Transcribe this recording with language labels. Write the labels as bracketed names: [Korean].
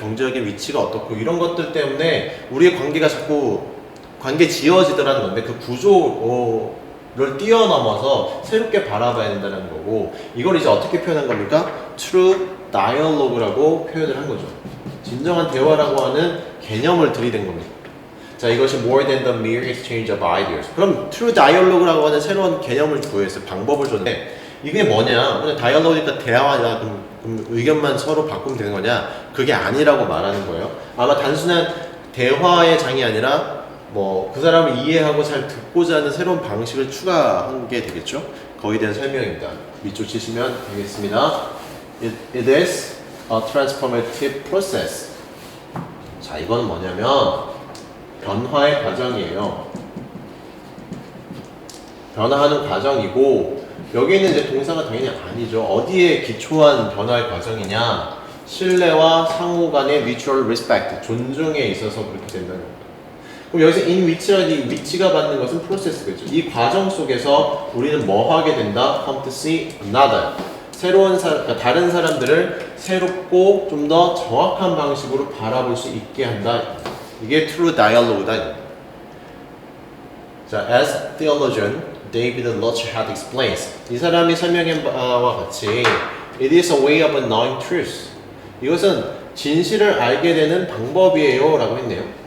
[Korean] 경제적인 위치가 어떻고 이런 것들 때문에 우리의 관계가 자꾸 관계 지어지더라는 건데 그 구조를 뛰어넘어서 새롭게 바라봐야 된다는 거고 이걸 이제 어떻게 표현한 겁니까? True Dialogue라고 표현을 한 거죠. 진정한 대화라고 하는 개념을 들이댄 겁니다. 자, 이것이 [English] more than the mere exchange of ideas. [Korean] 그럼 true dialogue라고 하는 새로운 개념을 부여했어요. 방법을 줬는데 이게 뭐냐? 그냥 dialogue니까 대화냐? 그럼 의견만 서로 바꾸면 되는 거냐? 그게 아니라고 말하는 거예요. 아마 단순한 대화의 장이 아니라 뭐 그 사람을 이해하고 잘 듣고자 하는 새로운 방식을 추가한 게 되겠죠? 거기에 대한 설명입니다. 밑줄 치시면 되겠습니다. [English] It is a transformative process. [Korean] 자, 이건 뭐냐면 변화의 과정이에요. 변화하는 과정이고 여기에는 이제 동사가 당연히 아니죠. 어디에 기초한 변화의 과정이냐? 신뢰와 상호 간의 mutual respect, 존중에 있어서 그렇게 된다는 겁니다. 그럼 여기서 in which라는 위치가 받는 것은 프로세스겠죠. 이 과정 속에서 우리는 뭐 하게 된다? [English] come to see another. [Korean] 새로운 그러니까 다른 사람들을 새롭고 좀 더 정확한 방식으로 바라볼 수 있게 한다. 이게 true dialogue다. [English] 자, as theologian David Lutchard explains. [Korean] 이 사람이 설명한 바와 같이 [English] it is a way of knowing truth. [Korean] 이것은 진실을 알게 되는 방법이에요 라고 했네요.